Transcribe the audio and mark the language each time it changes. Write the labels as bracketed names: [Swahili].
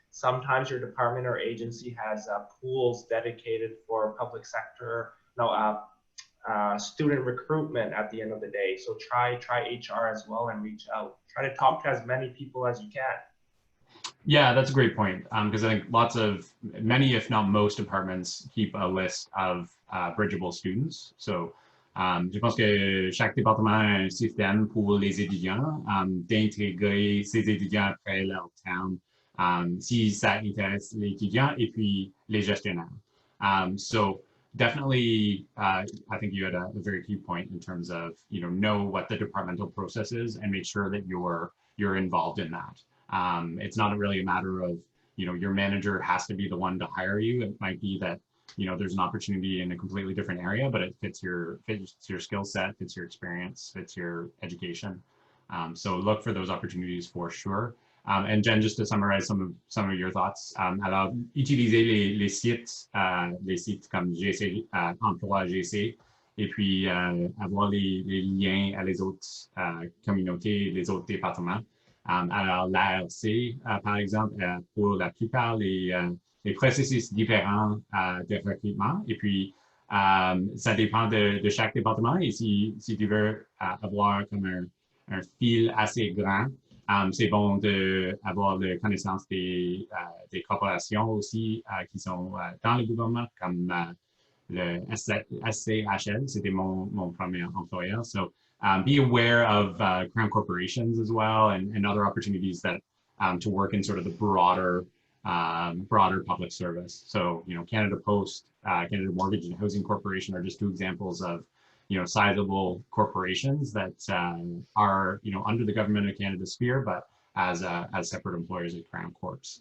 [English] Sometimes your department or agency has pools dedicated for public sector, student recruitment at the end of the day. So try HR as well and reach out. Try to talk to as many people as you can. Yeah, that's a great point, because I think many, if not most departments keep a list of bridgeable students. [French] So je pense que chaque département a un système pour les étudiants d'intégrer ces étudiants après leur terme. Si ça intéresse les étudiants et puis les gestionnaires. [English] So definitely, I think you had a very key point in terms of, know what the departmental process is and make sure that you're involved in that. It's not really a matter of, your manager has to be the one to hire you. It might be that, there's an opportunity in a completely different area, but it fits your skill set, fits your experience, fits your education. So look for those opportunities for sure. And Jen, just to summarize some of your thoughts, [French] alors utilisez les sites comme GC, Emploi GC, et puis avoir les liens à les autres communautés, les autres départements. Alors l'ARC, par exemple, pour la plupart les processus différents de recrutement, et puis Ça dépend de chaque département. Et si tu veux avoir comme un fil assez grand, c'est bon d'avoir la connaissance des corporations aussi qui sont dans le gouvernement, comme le SCHL, c'était mon premier employeur. [English] So be aware of crown corporations as well and other opportunities that to work in sort of the broader public service. So, Canada Post, Canada Mortgage and Housing Corporation are just two examples of, sizable corporations that are, under the government of Canada sphere, but as separate employers at Crown Corps.